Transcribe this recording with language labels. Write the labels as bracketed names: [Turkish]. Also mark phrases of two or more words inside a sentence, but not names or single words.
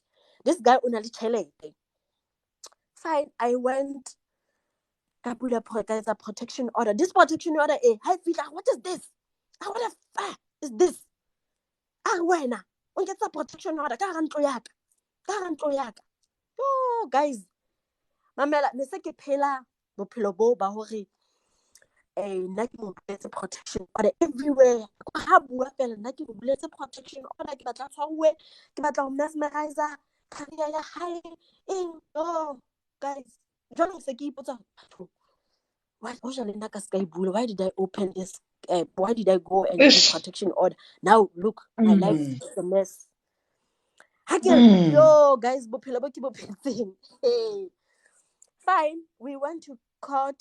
[English] This guy [Southern Sotho] unali chele. [English] Fine. I went. Protection order. This protection order, what is this? What the fuck is this? When get a protection order, oh, guys, [Southern Sotho] mamela, ne se ke phela bophelo bo ba hore nna ke mo buletse protection order everywhere. Ha bua fela nna ke mo buletse [English] protection order, [Southern Sotho] ke batla tshwarwe, ke batla ho mesmerizer career ya hae. [English] Oh, guys, [Southern Sotho] jwale se ke ipotsa [English] why did I open this? Why did I go and do protection order? Now look, my life is a mess. Yo, guys, hey. Fine, we went to court.